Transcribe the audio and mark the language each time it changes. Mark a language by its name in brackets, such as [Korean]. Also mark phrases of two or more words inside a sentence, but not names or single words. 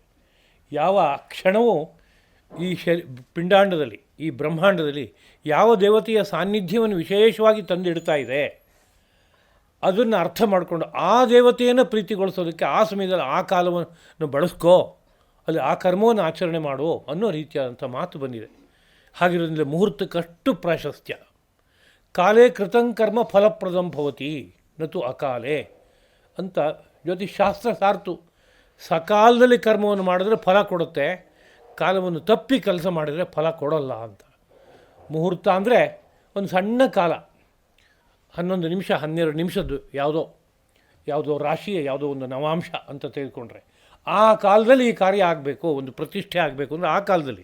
[Kannada] ಯಾವ ಕ್ಷಣವೂ ಈ ಪಿಂಡಾಂಡದಲ್ಲಿ, ಈ ಬ್ರಹ್ಮಾಂಡದಲ್ಲಿ ಯಾವ ದೇವತೆಯ ಸಾನ್ನಿಧ್ಯವನ್ನು ವಿಶೇಷವಾಗಿ ತಂದಿಡ್ತಾ ಇದೆ, ಅದನ್ನು ಅರ್ಥ ಮಾಡಿಕೊಂಡು ಆ ದೇವತೆಯನ್ನು ಪ್ರೀತಿಗೊಳಿಸೋದಕ್ಕೆ ಆ ಸಮಯದಲ್ಲಿ ಆ ಕಾಲವನ್ನು ಬಳಸ್ಕೋ, ಅಲ್ಲಿ ಆ ಕರ್ಮವನ್ನು ಆಚರಣೆ ಮಾಡು ಅನ್ನೋ ರೀತಿಯಾದಂಥ ಮಾತು ಬಂದಿದೆ. ಹಾಗಿರೋದ್ರಿಂದ ಮುಹೂರ್ತಕ್ಕಷ್ಟು ಪ್ರಾಶಸ್ತ್ಯ. [Sanskrit] ಕಾಲೇ ಕೃತಂಕರ್ಮ ಫಲಪ್ರದಂ ಭವತಿ ನತು ಅಕಾಲೇ [Kannada] ಅಂತ ಜ್ಯೋತಿಷಾಸ್ತ್ರ ಸಾರ್ತು. ಸಕಾಲದಲ್ಲಿ ಕರ್ಮವನ್ನು ಮಾಡಿದ್ರೆ ಫಲ ಕೊಡುತ್ತೆ, ಕಾಲವನ್ನು ತಪ್ಪಿ ಕೆಲಸ ಮಾಡಿದರೆ ಫಲ ಕೊಡೋಲ್ಲ ಅಂತ. ಮುಹೂರ್ತ ಅಂದರೆ ಒಂದು ಸಣ್ಣ ಕಾಲ, 11 ನಿಮಿಷ 12 ನಿಮಿಷದ್ದು ಯಾವುದೋ ರಾಶಿಯ ಯಾವುದೋ ಒಂದು ನವಾಂಶ ಅಂತ ತೆಗೆದುಕೊಂಡ್ರೆ ಆ ಕಾಲದಲ್ಲಿ ಈ ಕಾರ್ಯ ಆಗಬೇಕು, ಒಂದು ಪ್ರತಿಷ್ಠೆ ಆಗಬೇಕು ಅಂದರೆ ಆ ಕಾಲದಲ್ಲಿ.